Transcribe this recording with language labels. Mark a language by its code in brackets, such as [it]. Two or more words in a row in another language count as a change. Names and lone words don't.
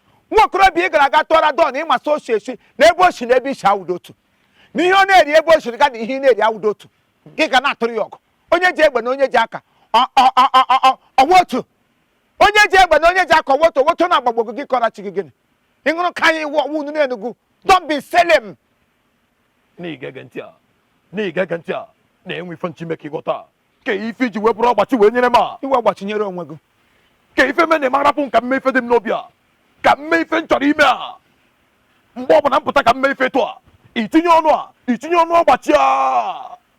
[ig] Nwa okorobịa ị gara aga tụọra Don, ị ma sị o si esi, na ebe o si na ebe i si awụdo otu. Na ihe ọ na-eri ebe o siri ga na ihe ị na-eri awụdo otu. Gị ga na-atụrụ ya ọgụ. Onye ji egbe na onye ji aka, ọ, ọ, ọ, ọ, ọ, ọ, ọ wụ otu. Onye ji egbe na onye ji aka, ọ wụ otu. Ọ wụ otu na-agbagbo gị, gị kọrọ chi gị gịnị? Ị ṅụrụ ka anyị wụ, wụ unu n'Enugu. [en] Don't be silly [ig] m. Na ị ga-ege ntị a, na ị ga-ege ntị a, na enwe ife nchi ime ka ị ghọta. Ka ife iji wee bụrụ ọgbachi wee nyere m a? Iwe ọgbachi nyere onwe gị. Ka ife mee na ị ma rapụ m ka m mee ife dị m n'obi a? Ka m mee ife m chọrọ ime a? Mgbe ọbụla m pụta ka m mee ife etu a, itinye ọnụ a, itinye ọnụ ọgbachi a.